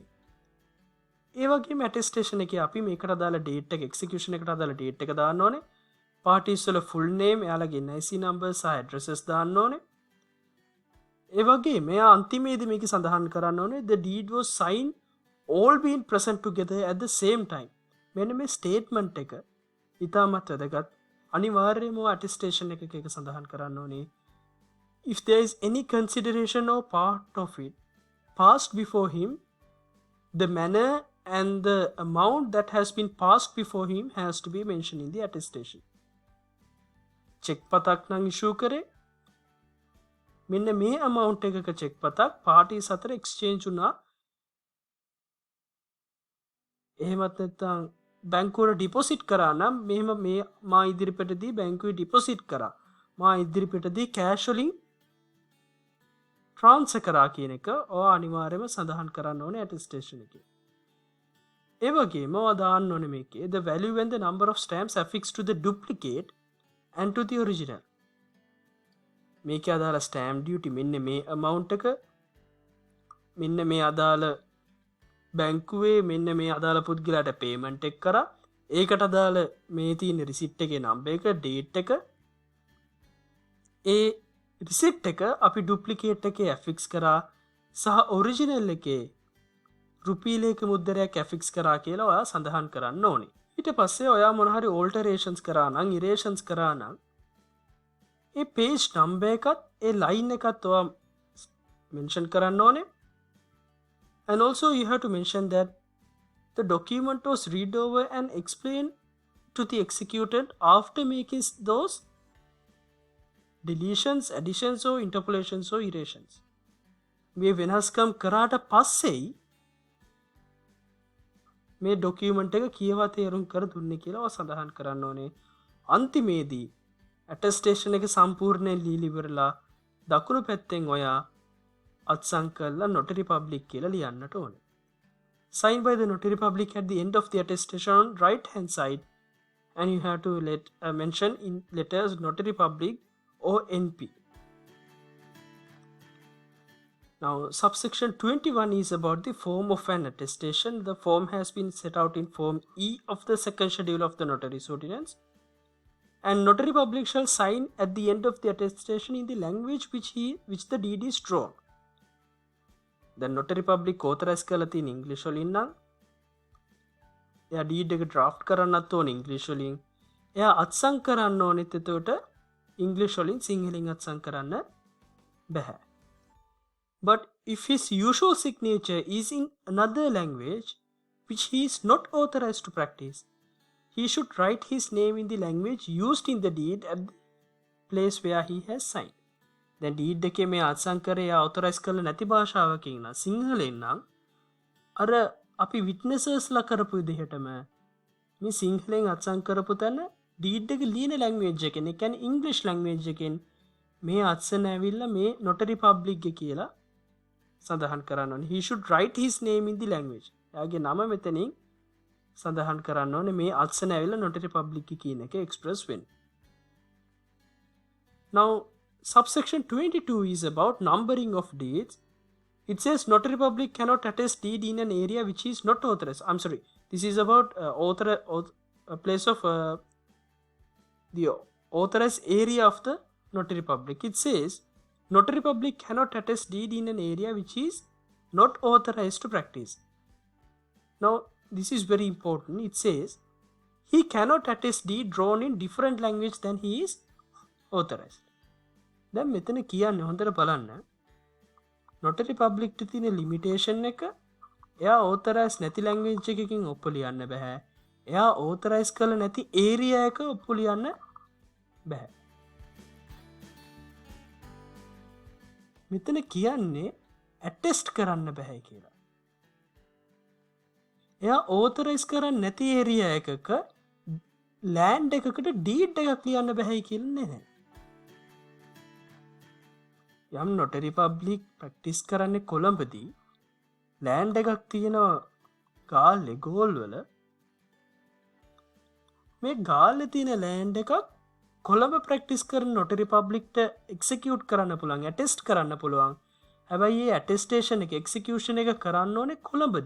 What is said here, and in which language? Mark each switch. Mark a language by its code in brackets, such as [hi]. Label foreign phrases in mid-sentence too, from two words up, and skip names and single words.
[si] ඒ වගේම attestation එකේ අපි මේකට අදාළ date එක, execution එකට අදාළ date එක දාන්න ඕනේ. parties වල [en] full name, [si] එයාලගේ [en] NIC numbers [si] සහ addresses දාන්න ඕනේ. ඒ වගේම මෙයා අන්තිමේදී මේක සඳහන් කරන්න ඕනේ [en] the deed was signed all being present together at the same time. [si] මෙන්න මේ statement එක ඉතාමත් වැදගත්. අනිවාර්යයෙන්ම attestation එකක ඒක සඳහන් කරන්න ඕනේ. [en] If there is any consideration or part of it passed before him, the manner and the amount that has been passed before him has to be mentioned in the attestation. [si] check පතක් නම් issue කරේ. මෙන්න මේ amount එකක check පතක් parties අතර exchange වුණා. එහෙමත් නැත්නම් බැංකුවට ඩිපොසිට් කරා නම් මෙහෙම මේ මා ඉදිරිපිටදී බැංකුවේ ඩිපොසිට් කරා. මා ඉදිරිපිටදී cash වලින් transfer කරා කියන එක ඔයා අනිවාර්යයෙන්ම සඳහන් කරන්න ඕනේ attestation එකේ. ඒ වගේම ඔයා දාන්න ඕනේ මේකේ [en] the value and the number of stamps affixed to the duplicate and to the original. [si] මේකේ අදාළ [en] stamp duty [si] මෙන්න මේ amount එක, මෙන්න මේ අදාළ බැංකුවේ මෙන්න මේ අදාළ පුද්ගලයාට payment එක කරා, ඒකට අදාළ මේ තියෙන receipt එකේ number එක, date එක, ඒ receipt එක අපි duplicate එකේ affix කරා සහ original එකේ රුපී ලේඛ මුද්‍රයක් affix කරා කියලා ඔයා සඳහන් කරන්න ඕනේ. ඊට පස්සේ ඔයා මොන හරි alterations කරා නම්, erasures කරා නම් ඒ [en] page number [si] එකත් ඒ line එකත් ඔයා mention කරන්න ඕනේ. [en] And also you have to mention that the document was read over and explained to the executant after making those deletions, additions or interpolations or erasures. [si] මේ වෙනස්කම් කරාට පස්සෙයි මේ document එක කියවා තේරුම් කර දුන්නේ කියලා ඔයා සඳහන් කරන්න ඕනේ. අන්තිමේදී attestation එක සම්පූර්ණයෙන් ලියලා ඉවරලා දකුණු පැත්තෙන් ඔයා අත්සන් කරලා [en] notary public [si] කියලා ලියන්නට ඕනේ. [en] Signed by the notary public at the end of the attestation on right hand side, and you have to mention in letters notary public or NP. Now subsection 21 is about the form of an attestation. The form has been set out in form E of the second schedule of the notary's ordinance, and notary public shall sign at the end of the attestation in the language which the deed is drawn. The notary public authorized [si] කරලා තියෙන English වලින් නම් එයා deed එක draft කරන්නත් ඕනේ English වලින්. එයා අත්සන් කරන්න ඕනෙත් එතකොට English වලින් සිංහලෙන් අත්සන් කරන්න බැහැ. [en] But if his usual signature is in another language which he is not authorized to practice, he should write his name in the language used in the deed at the place where he has signed. [si] දැන් deed එකේ මේ අත්සන් කරේ authorize කරලා නැති භාෂාවකින් නම් සිංහලෙන් නම් අර අපි witnessesලා කරපු විදිහටම මේ සිංහලෙන් අත්සන් කරපු තැන deed එක ලියන language එකෙන්, ඒ කියන්නේ [en] English language [si] එකෙන් මේ අත්සන ඇවිල්ලා මේ [en] notary public [si] එක කියලා සඳහන් කරන්න ඕනේ. [en] He should write his name in the language. [si] එයාගේ නම මෙතනින් සඳහන් කරන්න ඕනේ මේ අත්සන ඇවිල්ලා [en] notary public [si] කියන එක express වෙන්න. [en] Now subsection 22 is about numbering of deeds. It says notary public cannot attest deed in an area which is not authorized. I'm sorry. This is about a place of the authorized area of the notary public. It says notary public cannot attest deed in an area which is not authorized to practice. Now this is very important. It says he cannot attest deed drawn in different language than he is authorized. [si] දැන් මෙතන කියන්නේ හොඳට බලන්න [en] notary public [si] ට තියෙන limitation එක එයා authorized නැති language එකකින් ඔප්පු ලියන්න බෑ. එයා authorized කළ නැති area එක ඔප්පු ලියන්න බෑ. මෙතන කියන්නේ attest කරන්න බෑ කියලා. එයා authorized කරන්නේ නැති area එකක land එකකට deed එකක් ලියන්න බෑ කියලා නෑ. යම් [en] notary public practice [si] කරන්නේ කොළඹදී land එකක් තියෙනවා ගාල්ලේ ගෝල් වල මේ ගාල්ලේ තියෙන land එකක් කොළඹ practice කරන [en] notary public [si] ට execute කරන්න පුළුවන් attest කරන්න පුළුවන්. හැබැයි මේ attestation එක execution එක කරන්න ඕනේ කොළඹදී.